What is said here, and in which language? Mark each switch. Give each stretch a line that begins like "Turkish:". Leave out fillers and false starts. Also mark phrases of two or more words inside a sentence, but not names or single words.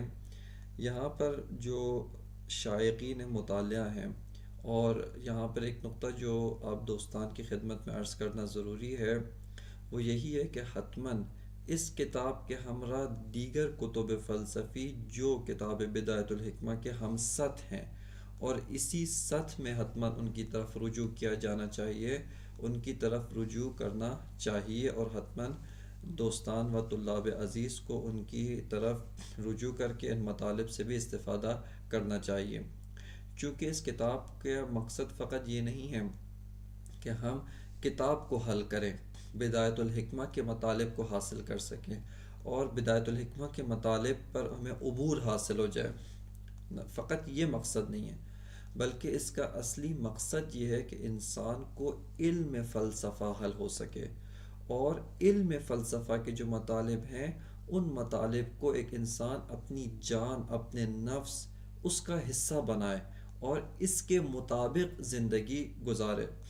Urdu: یہاں پر جو شائقین مطالعہ ہیں، اور یہاں پر ایک نقطہ جو آپ دوستان کی خدمت میں عرض کرنا ضروری ہے، وہ یہی ہے کہ حتماً اس کتاب کے ہمراہ دیگر کتب فلسفی جو کتاب بدایت الحکمہ کے ہم سطح ہیں، اور اسی سطح میں حتماً ان کی طرف رجوع کیا جانا چاہیے، ان کی طرف رجوع کرنا چاہیے، اور حتماً دوستان و طلاب عزیز کو ان کی طرف رجوع کر کے ان مطالب سے بھی استفادہ کرنا چاہیے، چونکہ اس کتاب کا مقصد فقط یہ نہیں ہے کہ ہم کتاب کو حل کریں، بدایت الحکمہ کے مطالب کو حاصل کر سکیں اور بدایت الحکمہ کے مطالب پر ہمیں عبور حاصل ہو جائے، فقط یہ مقصد نہیں ہے، بلکہ اس کا اصلی مقصد یہ ہے کہ انسان کو علم فلسفہ حل ہو سکے، اور علم فلسفہ کے جو مطالب ہیں ان مطالب کو ایک انسان اپنی جان، اپنے نفس اس کا حصہ بنائے اور اس کے مطابق زندگی گزارے۔